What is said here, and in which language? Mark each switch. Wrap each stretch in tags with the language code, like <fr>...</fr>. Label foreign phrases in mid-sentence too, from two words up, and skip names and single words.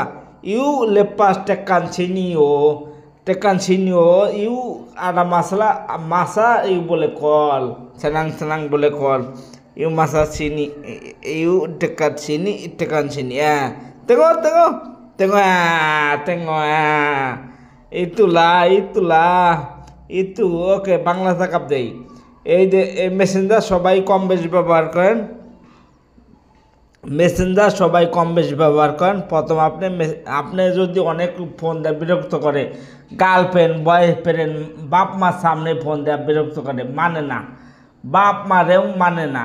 <ms>Lepas tekan sini ada masalah, boleh call, senang boleh call. Masa sini, dekat sini, tekan sini ya. Tengok. Itulah. Itu oke,</ms> <bn>বাংলা থাকাপ দেই। এই যে মেসেঞ্জার সবাই কম বেশি ব্যবহার করেন। প্রথম আপনি যদি অনেক ফোন দেয় বিরক্ত করে, গার্লফ্রেন্ড বয়ফ্রেন্ড বাপ মার সামনে ফোন দেয় বিরক্ত করে, মানে না, বাপ মারেও মানে না।</bn>